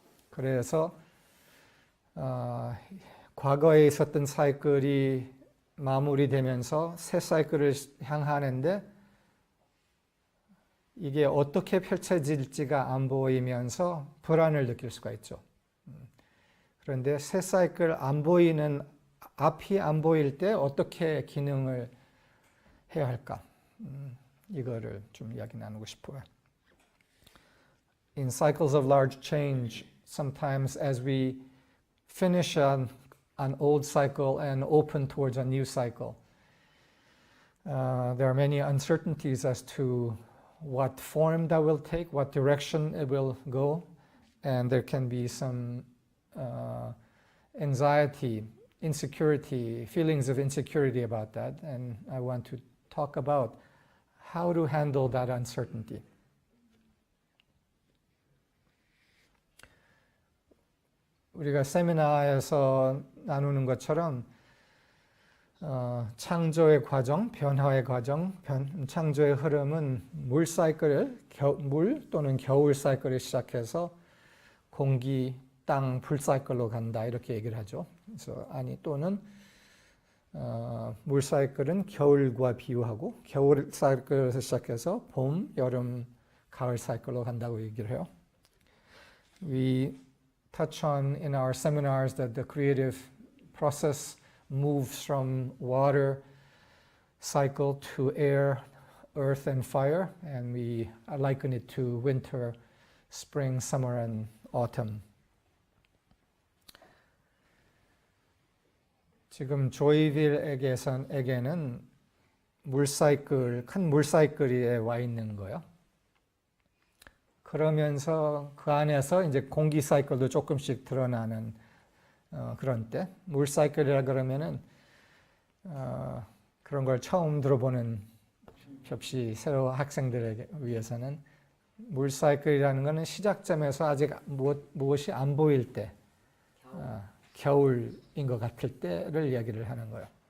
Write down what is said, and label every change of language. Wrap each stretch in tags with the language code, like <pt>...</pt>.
<ko>그래서 과거에 있었던 사이클이 마무리되면서 새 사이클을 향하는데 이게 어떻게 펼쳐질지가 안 보이면서 불안을 느낄 수가 있죠. 그런데 새 사이클 안 보이는 앞이 안 보일 때 어떻게 기능을 해야 할까? 이거를 좀 이야기 나누고 싶어요.</ko> <en>In cycles of large change, sometimes as we finish an old cycle and open towards a new cycle, there are many uncertainties as to what form that will take, what direction it will go, and there can be some anxiety, insecurity, feelings of insecurity about that, and I want to talk about how to handle that uncertainty.</en> <ko>우리가 세미나에서 나누는 것처럼 창조의 과정, 변화의 과정, 창조의 흐름은 물 사이클을, 물 또는 겨울 사이클을 시작해서 공기, 땅, 불 사이클로 간다 이렇게 얘기를 하죠. 그래서 또는 물 사이클은 겨울과 비유하고 겨울 사이클에서 시작해서 봄, 여름, 가을 사이클로 간다고 얘기를 해요.</ko> <en>We touch on in our seminars that the creative process moves from water cycle to air, earth, and fire, and we liken it to winter, spring, summer, and autumn.</en> <ko>지금 조이빌에게는 물 사이클, 큰 물 사이클에 와 있는 거예요. 그러면서 그 안에서 이제 공기 사이클도 조금씩 드러나는 그런 때, 물 사이클이라 그러면은 그런 걸 처음 들어보는 접시 새로 학생들에게 위해서는 물 사이클이라는 것은 시작점에서 아직 무엇이 안 보일 때, 겨울인 것 같을 때를 이야기를 하는 거예요.</ko>